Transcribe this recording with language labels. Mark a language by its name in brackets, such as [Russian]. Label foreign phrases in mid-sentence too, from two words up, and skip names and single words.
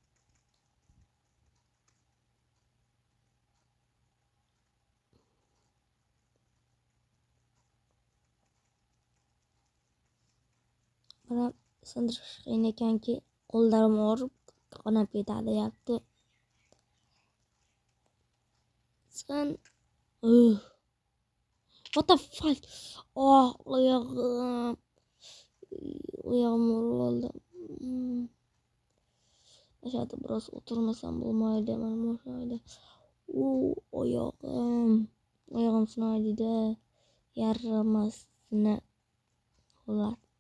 [Uzbek] Mana sindirish qiyin ekanki, qo'llarim og'rib, qonab ketadi yapti. [English] Sen what the fuck? [Uzbek] Oyog'im oldi. Aşağıda biroz o'tirmasam bo'lmaydi. Mana shunday. Oyog'im sinaydi-da. Yaramasini xullas.